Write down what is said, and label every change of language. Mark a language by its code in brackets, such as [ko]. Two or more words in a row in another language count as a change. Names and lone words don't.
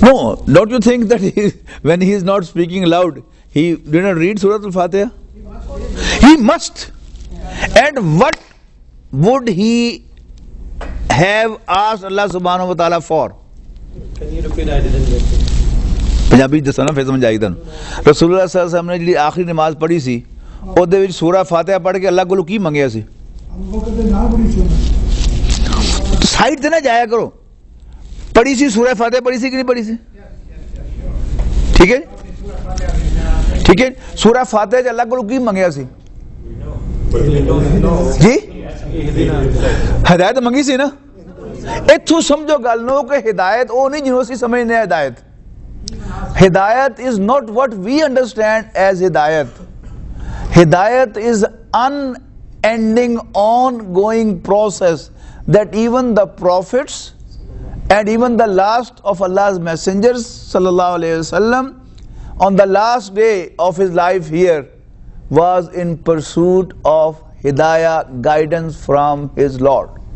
[en] No, don't you think that when he is not speaking loud, he did not read Surah Al-Fatiha? He must. And what would he have asked Allah [ar] سبحانه وتعالى [en] for? Can you repeat? I didn't get it. [pa] ਪੰਜਾਬੀ ਦੱਸੋ ਨਾ ਫਿਰ ਸਮਝ ਆਈ ਤੁਹਾਨੂੰ। [ar] رسول الله صلى الله عليه وسلم [pa] ने ਜਿਹੜੀ ਆਖਰੀ ਨਮਾਜ਼ ਪੜ੍ਹੀ ਸੀ ਉਹਦੇ ਵਿੱਚ ਸੂਰਾ ਫਾਤਿਹਾ ਪੜ੍ਹ ਕੇ ਅੱਲਾਹ ਕੋਲੋਂ ਕੀ ਮੰਗਿਆ ਸੀ? ਸਾਈਡ ਤੇ ਨਾ ਜਾਇਆ ਕਰੋ। ਪੜ੍ਹੀ ਸੀ ਸੂਰਾ ਫਾਤਿਹਾ ਪੜ੍ਹੀ ਸੀ ਕਿ ਨਹੀਂ ਪੜ੍ਹੀ ਸੀ? ਠੀਕ ਹੈ ਠੀਕ ਹੈ। ਸੂਰਾ ਫਾਤਿਹਾ 'ਚ ਅੱਲਾਹ ਕੋਲੋਂ ਕੀ ਮੰਗਿਆ ਸੀ ਜੀ? ਹਦਾਇਤ ਮੰਗੀ ਸੀ ਨਾ। ਇੱਥੋਂ ਸਮਝੋ ਗੱਲ ਨੂੰ ਕਿ ਹਿਦਾਇਤ ਉਹ ਨਹੀਂ ਜਿਹਨੂੰ ਅਸੀਂ ਸਮਝਦੇ ਹਾਂ ਹਿਦਾਇਤ। [en] Hidayat is not what we understand as Hidayat. Hidayat is unending, ongoing process that even the prophets and even the last of Allah's messengers [ar] صلى الله عليه وسلم [en] on the last day of his life here was in pursuit of Hidayah, guidance from his Lord.